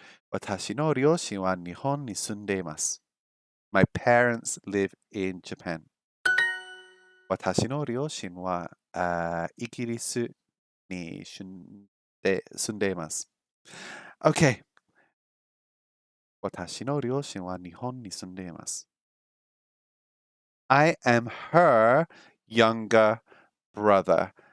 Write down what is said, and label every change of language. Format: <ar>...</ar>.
<ja>私の両親は日本に住んでいます。</ja> <en>My parents live in Japan.</en> <ja>私の両親はイギリスに住んでいます。</ja> <en>Okay.</en> <ja>私の両親は日本に住んでいます。</ja> <en>I am her younger brother.</en>